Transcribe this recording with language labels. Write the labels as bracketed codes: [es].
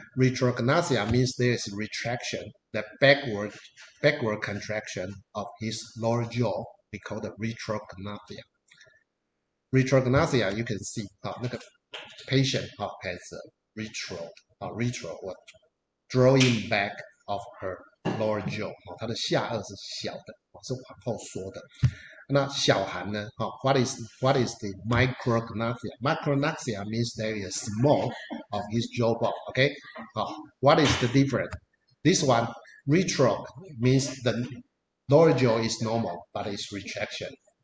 [en] Retrognathia means there is retraction, the backward contraction of his lower jaw. We call it retrognathia. Retrognathia, you can see, the patient has a retro or drawing back of her lower jaw. [zh] 它的下颚是小的，是往后缩的。那小寒呢？ [en] What is the micrognathia? Micrognathia means there is small of his jawbone. Okay. What is the difference? This one, retro, means the lower jaw is normal, but it's retraction.